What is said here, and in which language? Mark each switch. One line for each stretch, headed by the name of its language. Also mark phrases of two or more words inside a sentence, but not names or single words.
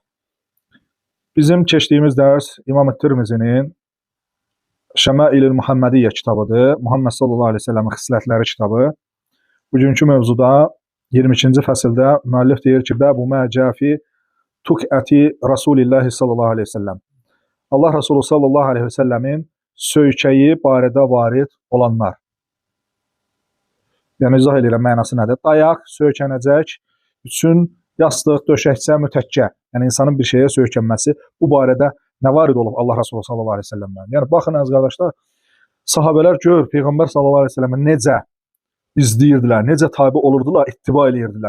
Azerbaijani: Bizim keçdiyimiz dərs İmam Tirmizinin Şəmail-i Muhammediyyə kitabıdır. Muhammed
Arabic: صلى الله عليه وسلم
Azerbaijani: xislətləri kitabı. Bugünkü mövzuda 22-ci fəsildə müəllif deyir ki,
Arabic: باب ما جاء في تكأة رسول الله صلى الله عليه وسلم.
Azerbaijani: Allah Resulü
Arabic: صلى الله عليه وسلم
Azerbaijani: söykəyi barədə varid olanlar. Yəni, izah edirəm, mənası nədir? Dayaq, söykənəcək üçün yastıq, döşəkçə, mütəkkə. Yəni, insanın bir şeyə söykənməsi bu barədə nə varid olub Allah Resulü
Arabic: صلى الله عليه وسلم?
Azerbaijani: Yəni, baxın, əziz qardaşlar, sahabələr gör, Peyğəmbər
Arabic: صلى الله عليه وسلم
Azerbaijani: necə izləyirdilər, necə tabi olurdular, ittiba edirdilər.